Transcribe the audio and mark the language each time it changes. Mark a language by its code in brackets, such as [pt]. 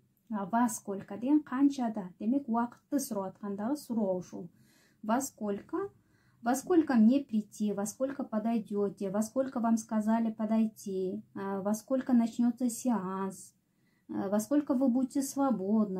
[ru] Во сколько [ky] деген канчада. Демек убакытты сурап аткандагы суроо ушул. [ru] Во сколько? Во сколько мне прийти? Во сколько подойдете? Во сколько вам сказали подойти? Во сколько начнется сеанс? Во сколько вы будете свободны?